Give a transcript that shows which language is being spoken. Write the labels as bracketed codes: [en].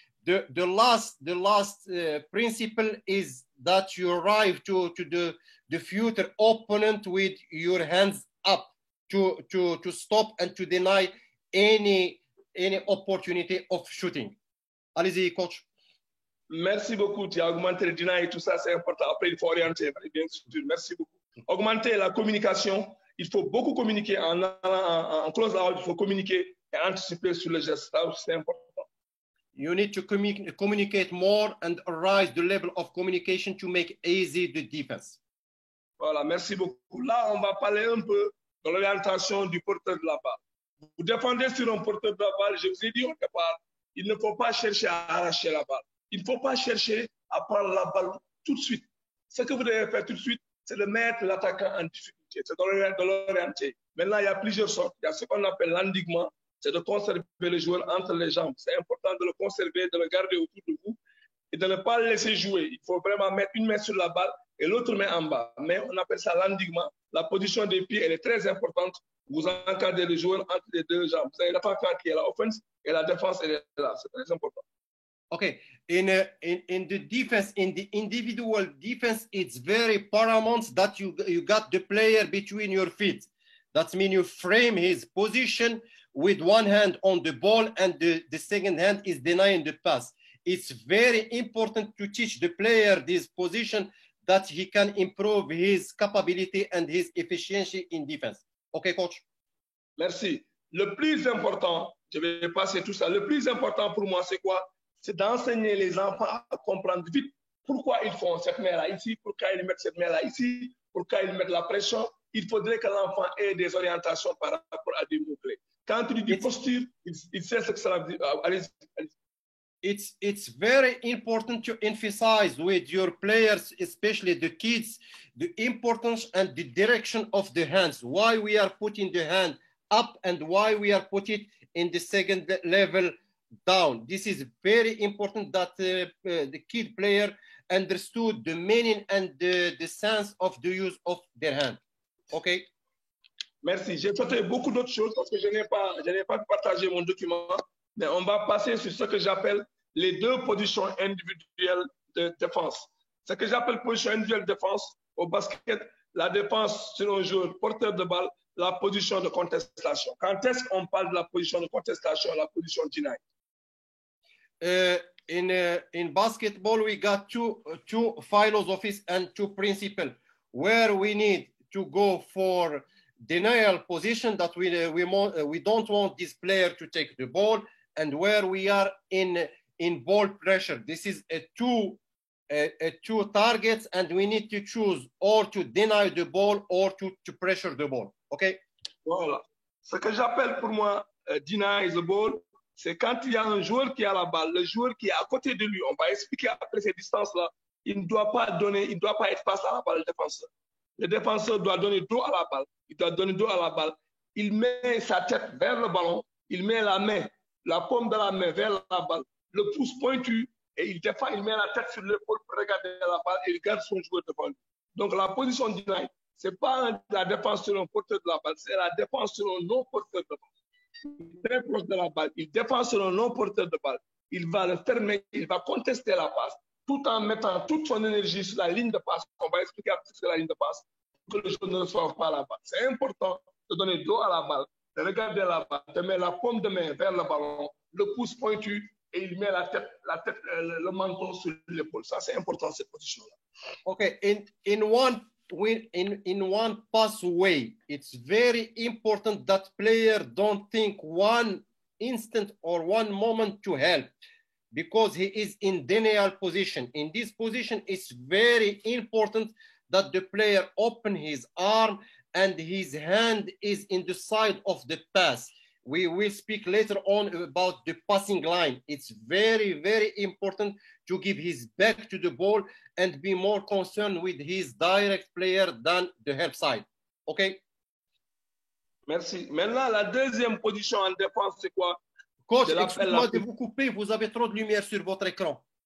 [en] The last principle is that you arrive to the future opponent with your hands up to stop and to deny any opportunity of shooting. [fr] Allez-y, coach. Merci beaucoup. Tu as augmenté le deny et tout ça, c'est important. Après, il faut orienter, bien sûr. Merci beaucoup. Augmenter la communication. Il faut beaucoup communiquer en close out. Il faut communiquer et anticiper sur le geste. C'est important. [en] You need to communicate more and raise the level of communication to make easy the defense. [fr] Voilà, merci beaucoup. Là, on va parler un peu de l'orientation du porteur de la balle. Vous défendez sur un porteur de la balle, je vous ai dit au départ, il ne faut pas chercher à arracher la balle. Il ne faut pas chercher à prendre la balle tout de suite. Ce que vous devez faire tout de suite, c'est de mettre l'attaquant en difficulté, c'est de l'orienter. Maintenant, il y a plusieurs sortes. Il y a ce qu'on appelle l'endiguement, c'est de conserver le joueur entre les jambes. C'est important de le conserver, de le garder autour de vous et de ne pas le laisser jouer. Il faut vraiment mettre une main sur la balle et l'autre main en bas. Mais on appelle ça l'endiguement. La position des pieds, elle est très importante. Vous encadrez le joueur entre les deux jambes. Vous avez l'attaquant qui est là, offense, et la défense, elle est là. C'est très important. [en] Okay, in the defense, in the individual defense, it's very paramount that you got the player between your feet. That means you frame his position with one hand on the ball and the second hand is denying the pass. It's very important to teach the player this position that he can improve his capability and his efficiency in defense. Okay, coach? [fr] Merci. Le plus important, je vais passer tout ça, le plus important pour moi, c'est quoi? C'est d'enseigner les enfants à comprendre vite pourquoi ils font cette main-là ici, pourquoi ils mettent cette main-là ici, pourquoi ils mettent la pression. Il faudrait que l'enfant ait des orientations par rapport à des mots-clés. Quand tu dis posture, il sait ce que ça veut dire. Allez-y. [en] It's very important to emphasize with your players, especially the kids, the importance and the direction of the hands. Why we are putting the hand up and why we are putting it in the second level down. This is very important that the kid player understood the meaning and the sense of the use of their hand. Okay. [fr] Merci. J'ai fait beaucoup d'autres choses parce que je n'ai pas partagé mon document, mais on va passer sur ce que j'appelle les deux positions individuelles de défense. Ce que j'appelle position individuelle de défense au basket, la défense sur un joueur porteur de balle, la position de contestation. Quand est-ce qu'on parle de la position de contestation, la position deny? [en] In basketball, we got two philosophies and two principles where we need to go for denial position that we don't want this player to take the ball, and where we are in ball pressure. This is a two targets, and we need to choose or to deny the ball or to pressure the ball. Okay. [fr] Voilà. Ce que j'appelle pour moi [en] deny the ball, [fr] c'est quand il y a un joueur qui a la balle, le joueur qui est à côté de lui. On va expliquer après ces distances-là. Il ne doit pas être face à la balle, le défenseur. Le défenseur doit donner dos à la balle. Il doit donner dos à la balle. Il met sa tête vers le ballon. Il met la paume de la main vers la balle, le pouce pointu, et il défend, il met la tête sur l'épaule pour regarder la balle et il garde son joueur devant lui. Donc la position deny, ce n'est pas la défense sur un porteur de la balle, c'est la défense sur un non-porteur de balle. Il est très proche de la balle, il défend sur un non-porteur de balle. Il va le fermer, il va contester la passe, tout en mettant toute son énergie sur la ligne de passe. On va expliquer après sur la ligne de passe, pour que le joueur ne reçoive pas la balle. C'est important de donner dos à la balle, de regarder la balle, de mettre la paume de main vers le ballon, le pouce pointu, et il met la tête, le menton sur l'épaule. Ça, c'est important, cette position-là. [en] Okay, in one pathway. It's very important that player don't think one instant or one moment to help, because he is in denial position. In this position, it's very important that the player open his arm and his hand is in the side of the pass. We will speak later on about the passing line. It's very, very important to give his back to the ball and be more concerned with his direct player than the help side. OK? [fr] Merci. Maintenant, la deuxième position en défense, c'est quoi? Coach, excusez-moi de vous couper, vous avez trop de lumière sur votre écran.